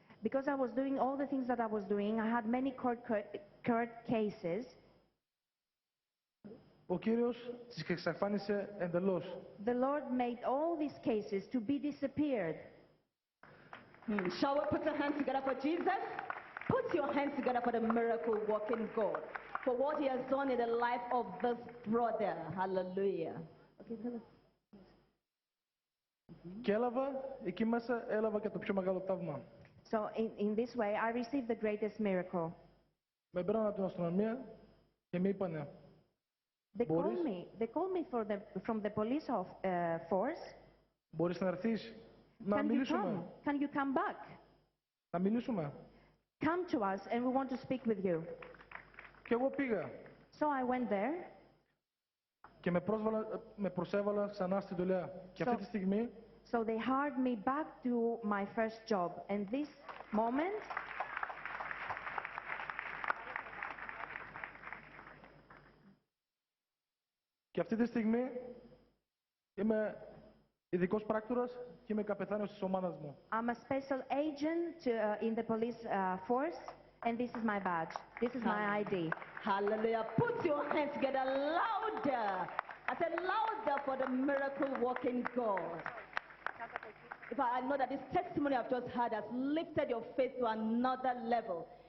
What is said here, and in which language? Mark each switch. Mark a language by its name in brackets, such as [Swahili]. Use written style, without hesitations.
[English] because I was doing all the things that I was doing, I had many court cases. [Greek] ο Κύριος τις εξαφάνισε εντελώς. [English] The Lord made all these cases to be disappeared. Shall we put our hands together for Jesus? Put your hands together for the miracle working God, for what he has done in the life of this brother. Hallelujah. Okay, tell us. [Greek] Και εκεί μέσα έλαβα και το πιο μεγάλο θαύμα. [English] So in this way, I received the greatest miracle. [Greek] Με πέραν από την αστυνομία και με είπανε, [English] They called me from the police force. [Greek] Μπορείς να έρθεις να [English] Can you [Greek] μιλήσουμε. [English] come? Can you come back? [Greek] Να μιλήσουμε. [English] Come to us and we want to speak with you. [Greek] Και εγώ πήγα. [English] So I went there. [Greek] Και με προσέβαλα ξανά στη δουλειά. Και αυτή τη στιγμή [English] So they hired me back to my first job. And this moment, [Greek] και αυτή τη στιγμή είμαι ειδικός πράκτορας και είμαι καπετάνιος της ομάδας μου. [English] I'm a special agent in the police force, and this is my badge. This is my ID. Hallelujah. Put your hands together louder. I said louder for the miracle working God. In fact, I know that this testimony I've just heard has lifted your faith to another level.